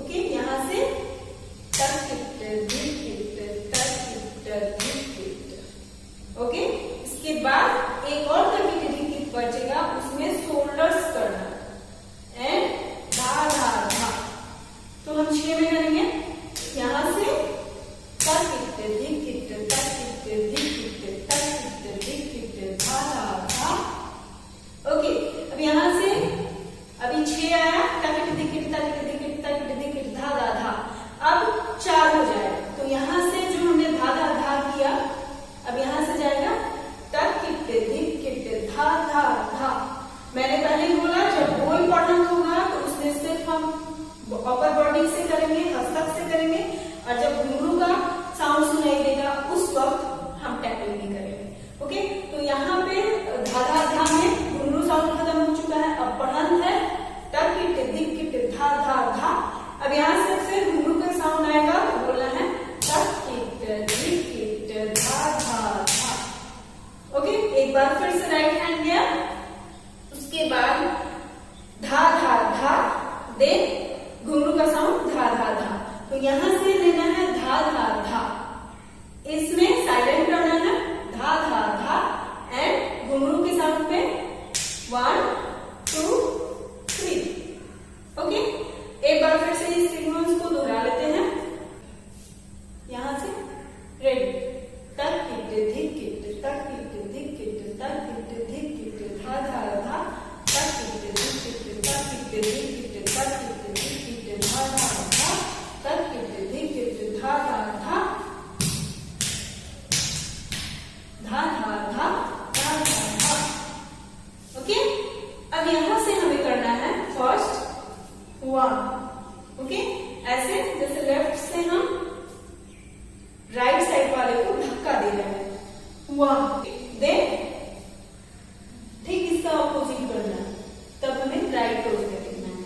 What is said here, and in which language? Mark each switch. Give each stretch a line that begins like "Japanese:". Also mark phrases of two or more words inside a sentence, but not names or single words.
Hindi: ओके, यहाँ से तकिट धिकिट तकिट धिकिट। ओके, इसके बाद एक और तकिट धिकिट बचेगा, उसमें शोल्डर्स करना एंड धा धा धा। तो हम 6 में करेंगे। यहाँ से तकिट धिकिट तकिट धिकिट तकिट धिकिट धा धा धा। ओके, अब यहाँ से अभी 6 आया, तकिट धिकिट तकिट धिकिट तकिट धिकिट धा धा धा। अब 4 हो जाए, तो यहाँ से जो हमने धा धा धा किया, अब यहाँ से जाएगा तकिट धिकिट धा धा धा। मैंने पहले ही बोला जब बोल पढ़ना होगा तो उसमें सिर्फ हम
English: upper body
Hindi: से करेंगे, हस्तक से करेंगे, और जब घुंघरू का साउंड सुनाई देगा उस वक्त हम टैपिंग नहीं करेंगे। ओके, तो यहाँ पे धा धा धा में घुंघरू साउंड खत्म हो चुका है, अब पढ़न है तकिट धिकिट धा धा धा। अब यहाँ से फिर घुंघरू का साउंड आएगा तो बोलना है तकिट धिकिट धा धा धा। ओके, एक बार फिर से
English: right hand
Hindi: गया, उसके बाद धा धा धा, दे घुंघरू का साउंड धा धा धा। तो यहाँ से लेना है धा धा धा, इसमें साइलेंट करना है धा धा धा, एंड घुंघरू के साउंड पे 1 2 3। ओके, एक बार फिर से इस सीक्वेंस को दोहरा लेते हैं। यहाँ से रेडी, तकिट धिकिट तकिट धिकिट तकिट धिकिट धा धा धा, तकिट धिकिट तकिट धिकिट तकिट धिकिट धा धा धा, तकिट धिकिट धा धा धा धा धा धा धा धा धा। ओके, अब यहाँ से हमें करना है फर्स्ट 1। ओके, ऐसे जैसे लेफ्ट से हम
English: right side
Hindi: वाले को धक्का दे रहे हैं, 1 दे, ठीक इसका अपोजिट करना है, तब हमें
English: right close
Hindi: कर देना है।